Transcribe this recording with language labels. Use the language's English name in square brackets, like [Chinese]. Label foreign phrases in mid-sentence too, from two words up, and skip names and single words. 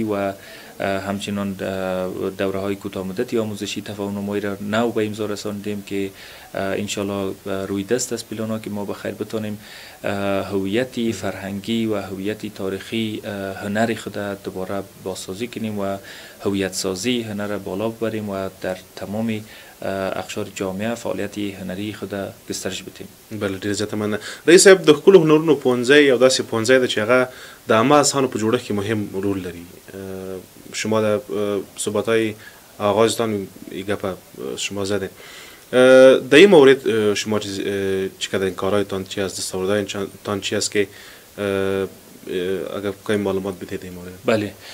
[Persian] و همچنان دوره های کوتاه مدتی آموزشی تفاهم‌نامه‌ای را نو به امضا رساندیم که انشالله روی دست است پلان‌ها که ما بخیر بتونیم هویت فرهنگی و هویت تاریخی هنر خود دوباره بازسازی کنیم و هویت سازی هنر را بالا ببریم و در تمام اقشار جامعه فعالیت هنری خود گسترش بدیم. [Pashto] بله ډیر زیاته مننه. رئیس صاحب د ښکلو هنرونو پوهنځی یو داسې پوهنځی ده چې هغه د عامه اذهانو په جوړښت کې مهم رول لري. [Persian] شما در صحبت‌های آغازتان گپ شما زدین. در این مورد شما چی کردین؟ کارهایتان چی است؟ دستاوردهایتان چی است که اگر بخوایم معلومات بدهید این مورد؟ بله.